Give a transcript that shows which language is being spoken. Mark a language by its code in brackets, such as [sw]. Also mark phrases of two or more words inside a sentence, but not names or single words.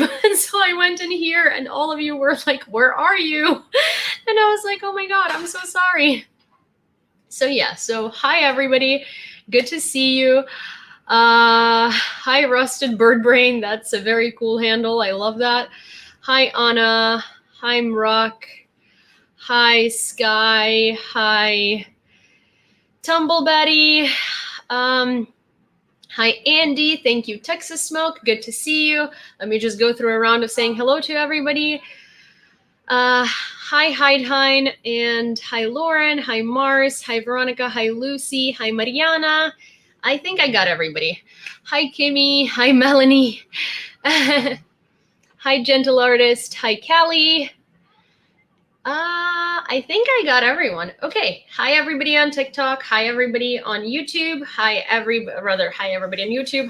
[en] And so I went in here and all of you were like, where are you? And I was like, oh my God, I'm so sorry. So yeah, so hi everybody. Good to see you. Hi Rusted Bird Brain. That's a very cool handle. I love that. Hi Anna. Hi Mrock. Hi Sky. Hi Tumble Betty. Hi Andy. Thank you Texas Smoke. Good to see you. Let me just go through a round of saying hello to everybody. Hi Heidhein, and hi Lauren, hi Mars, hi Veronica, hi Lucy, hi Mariana. I think I got everybody. Hi Kimmy, hi Melanie. Hi Gentle Artist, hi Callie. I think I got everyone. Okay. Hi everybody on TikTok. Hi everybody on YouTube. Hi everybody on YouTube.